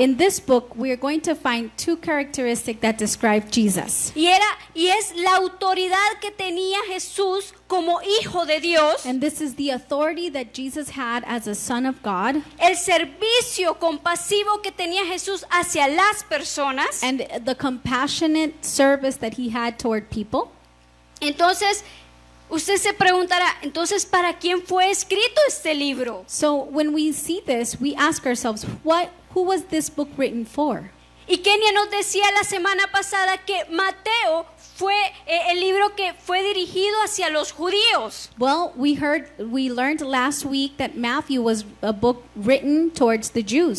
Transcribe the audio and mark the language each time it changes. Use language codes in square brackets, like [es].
[en] In this book, we are going to find two characteristics that describe Jesus. [es] Y es la autoridad que tenía Jesús como hijo de Dios, [en] And this is the authority that Jesus had as a son of God, [es] el servicio compasivo que tenía Jesús hacia las personas. [en] and the compassionate service that he had toward people. [es] Entonces, usted se preguntará, entonces, ¿para quién fue escrito este libro? [en] So when we see this, we ask ourselves, who was this book written for? [es] Y Kenia nos decía la semana pasada que Mateo fue el libro que fue dirigido hacia los judíos. [en] Well, we learned last week that Matthew was a book written towards the Jews.